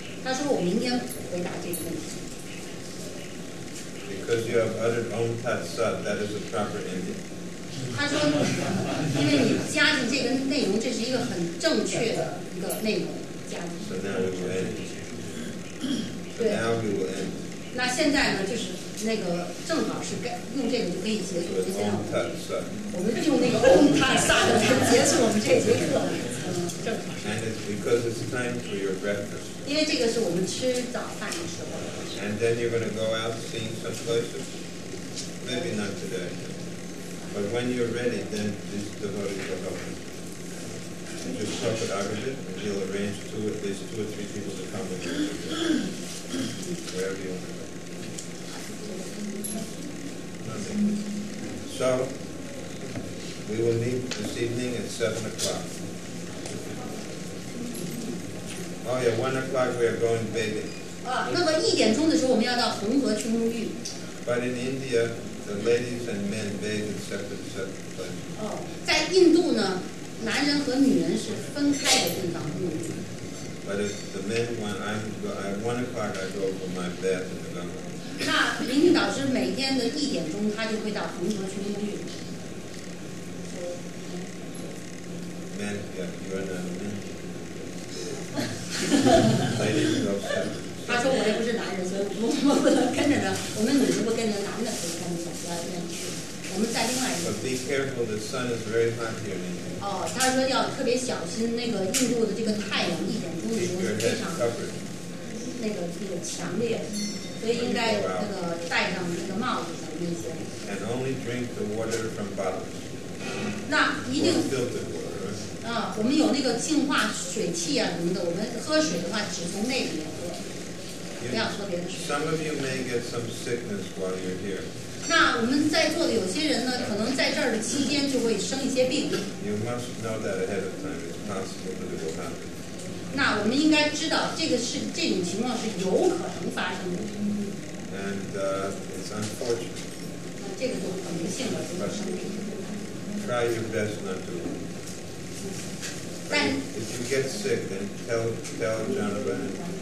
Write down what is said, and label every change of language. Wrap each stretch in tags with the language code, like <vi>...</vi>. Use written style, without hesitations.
<zh>他说我明天回答这个问题。</zh> <en>you have uttered Om Tat Sat, that is a proper ending.</en> <zh>他说，因为你加进这个内容，这是一个很正确的一个内容加进。</zh> <en>So now we will end. So now we will end.</en> <zh>那现在呢，就是那个正好是该用这个就可以结束。</zh> <en>With</en> <zh>就现在</zh> <en>Om Tat Sat.</en> <zh>我们用那个 Om Tat Sat 来结束我们这节课。正好。</zh> <en>And it's because it's time for your breakfast.</en> <zh>因为这个是我们吃早饭的时候。</zh> <en>And then you're going to go out seeing some places. Maybe not today. But when you're ready, then these devotees will help you. You just talk with Agabit, and he'll arrange at least 2 or 3 people to come with you. Wherever you want to go. Nothing. So, we will meet this evening at 7 o'clock. Oh yeah, 1 o'clock we are going bathing.</en> <zh>那么1点钟的时候，我们要到恒河去沐浴。</zh> <en>But in India, the ladies and men bathe in separate places.</en> <zh>在印度呢，男人和女人是分开的地方沐浴。</zh> <en>But if the men want, at 1 o'clock I go for my bath in the Ganga.</en> <zh>那林俊导师每天的1点钟，他就会到恒河去沐浴。</zh> <en>Men, yeah, you are not a man. Ladies go separate.</en> <zh>他说我也不是男人，所以我们不能跟着呢。我们女的不跟着，男的可以跟着那去。我们在另外一个。</zh> <en>But be careful, the sun is very hot here in India.</en> <zh>他说要特别小心，那个印度的这个太阳1点钟的时候</zh> <en>Keep your</en> <zh>是非</zh> <en>head</en> <zh>常</zh> <en>covered.</en> <zh>那个强烈，所以应该那个戴上那个帽子什么一些。</zh> <en>And only drink the water from bottles.</en> <zh>那一定</zh> <en>Filtered water, right?</en> <zh>我们有那个净化水器啊什么的，我们喝水的话只从那里面喝。</zh> <en>Some of you may get some sickness while you're here.</en> <zh>那我们在座的有些人呢，可能在这儿的期间就会生一些病。</zh> <en>You must know that ahead of time. It's possible that it will happen.</en> <zh>那我们应该知道，这种情况是有可能发生的。</zh> <en>And it's unfortunate.</en> <zh>这个就很不幸了，就会生病。</zh> <en>Try your best not to. If you get sick, then tell Jonathan.</en>